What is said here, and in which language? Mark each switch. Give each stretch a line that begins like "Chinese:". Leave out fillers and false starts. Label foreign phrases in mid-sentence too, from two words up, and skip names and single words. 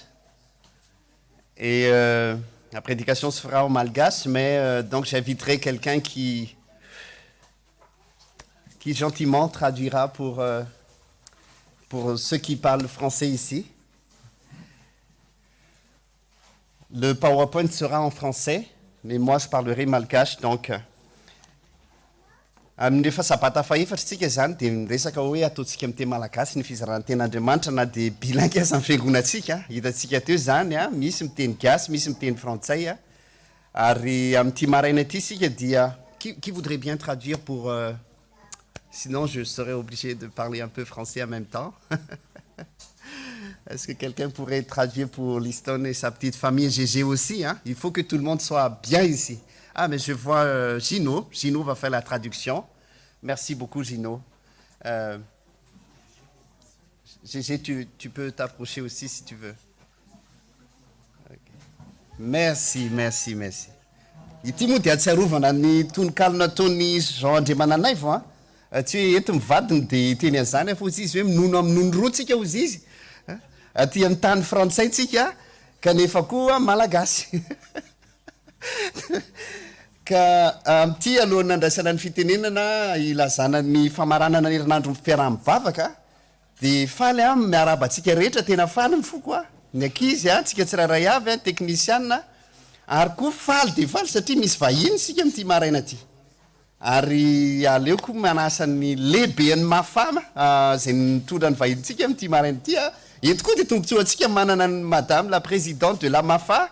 French: Et la prédication se fera en malgache, mais donc j'inviterai quelqu'un qui gentiment traduira pour ceux qui parlent français ici. Le PowerPoint sera en français, mais moi je parlerai malgache, donc...
Malagasy: Amin'ny rehefa sabata faefatra tsika zany dia miresaka hoe ataontsika amin'ny teny malagasy ny fizaran-ten'Andriamanitra na dia bilingue aza amin'ny fiangonantsika. Hitantsika teo zany misy miteny gasy, misy miteny frantsay ary amin'ity maraina ity sika dia
French: qui voudrait bien traduire pour sinon je serais obligé de parler un peu français en même temps. Est-ce que quelqu'un pourrait traduire pour Liston et sa petite famille GG aussi Il faut que tout le monde soit bien ici. Ah, mais je vois Gino. Gino va faire la traduction. Merci beaucoup, Gino. GG, tu peux t'approcher aussi si tu veux. Okay. Merci.
Malagasy: Ity moa dia atsiarovana ny tononkalo nataony Jean Andriamananay vo tsy hoe eto mivadiny dia teny an'izany fa ozy izy hoe minono amin'ny nono roa tsika ozy izy. Aty amin'ny tany frantsay tsika kanefa koa malagasy. Ka amin'ity alohan'ny andraisana ny fitenenana ilazana ny famaranana ny herinandro fiaraha-mivavaka dia faly miarabantsika rehetra tena faly ny foko ny ankizy tsika tsirairay avy teknisiana ary koa faly dia faly satria misy vahiny sika amin'ity maraina ity ary aleoko manasa ny lehiben'ny mafama zay nitondra ny vahintsika amin'ity maraina ity eto koa dia tombontsoantsika manana ny
French: madame la présidente de la MAFA.